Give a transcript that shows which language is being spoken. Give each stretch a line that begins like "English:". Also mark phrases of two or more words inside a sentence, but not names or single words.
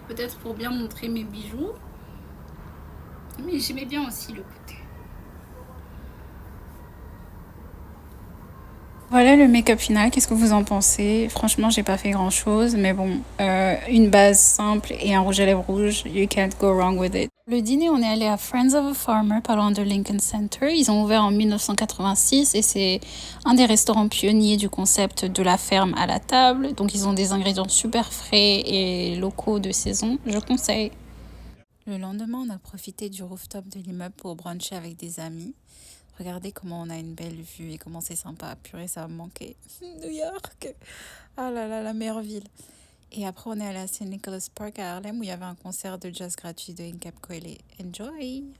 French: Peut-être pour bien montrer mes bijoux. Mais j'aimais bien aussi le côté. Voilà le make-up final, qu'est-ce que vous en pensez? Franchement, j'ai pas fait grand chose, mais bon, une base simple et un rouge à lèvres rouge,
English: you can't go wrong with it.
French: Le dîner, on est allé à Friends of a Farmer, pas loin de Lincoln Center. Ils ont ouvert en 1986 et c'est un des restaurants pionniers du concept de la ferme à la table. Donc ils ont des ingrédients super frais et locaux de saison, je conseille. Le lendemain, on a profité du rooftop de l'immeuble pour bruncher avec des amis. Regardez comment on a une belle vue et comment c'est sympa. Purée, ça va me manquer. New York. Ah là là, la meilleure ville. Et après, on est allé à St. Nicholas Park à Harlem où il y avait un concert de jazz gratuit de Incap Coeli.
English: Enjoy!